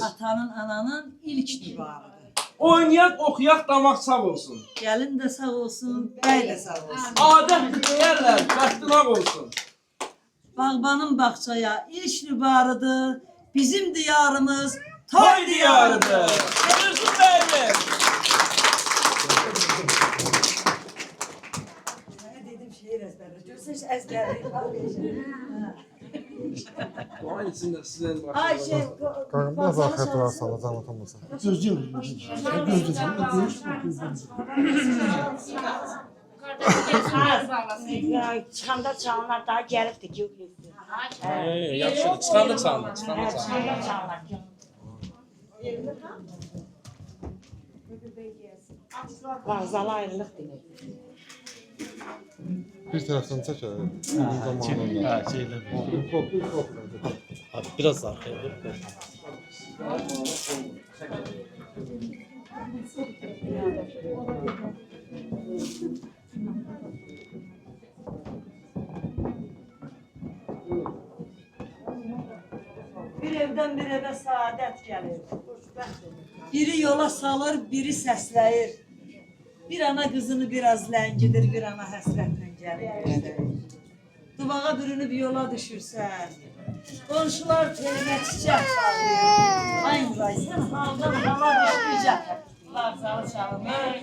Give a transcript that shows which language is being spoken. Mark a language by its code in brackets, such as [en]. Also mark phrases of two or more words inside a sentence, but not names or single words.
[az] Atanın, ananın ilk divarıdır. Oynayaq, oxuyaq, damaq sağ olsun. Gəlin də sağ olsun, bəy də sağ olsun. Adət deyərlər, bəxtinaq olsun. Bağbanın bağçaya ilk divarıdır, bizim diyarımız Toy diyarıdır. Görürsün bəyim. [tr] Ne dedim şehir ezberle. Görsen hiç ezberleyip [az] Doğan içində sizin Ay başınız. şey, [tr] Kanka biraz arkaya durarsan da zahmet olmasa. [az] Çıxanda çalanlar daha gəlibdi ki, Yaxşıdır, çıxanda çalın, çıxanda çalın. çıxanda çalanlar. Vağzalı ayrılıq demək. [tr] Bir taraftan çek ya. Zamanında. Ha, şeyle Abi biraz arkaya dur. bir evden bir eve saadet gelir. [az] Biri yola salır, biri səsləyir. Bir ana [tr] kızını biraz [az] ləngidir, bir ana həsrətlə gəlir. Dubağa bürünüb yola düşürsən. Qonşular telinə çiçək salır. Ay sən haldan hala düşdükcə bağzalı çalınır.